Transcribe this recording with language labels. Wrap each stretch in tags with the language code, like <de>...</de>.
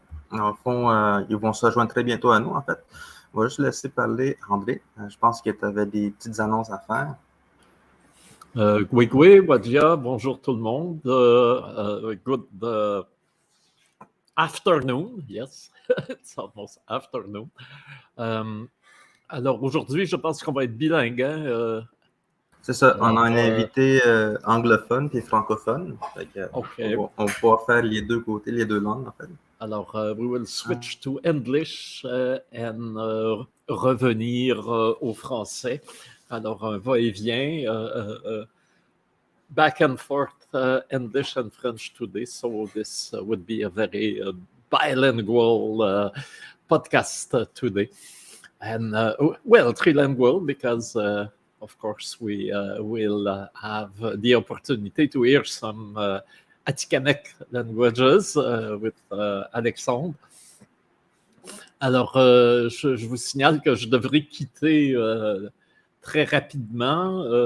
<fr>En fond, ils vont se rejoindre très bientôt à nous, en fait. On va juste laisser parler André. Je pense qu'il y avait des petites annonces à faire. Oui, Wadia, bonjour tout le monde.</fr> <en>Good afternoon, yes, it's almost afternoon.</en> <fr>Alors aujourd'hui, je pense qu'on va être bilingue. C'est ça, on a un invité anglophone et francophone.</fr> <en>Okay.</en> <fr>On va pouvoir faire les deux côtés, les deux langues en fait. Alors,</fr> <en>we will switch to English and</en> <fr>revenir au français. Alors, un va-et-vient,</fr> <en>back and forth, English and French today. So this would be a very bilingual podcast today. And, well, trilingual because, of course, we will have the opportunity to hear some Atikamekw languages with Alexandre.</en> <fr>Alors, je vous signale que je devrais quitter très rapidement.</fr>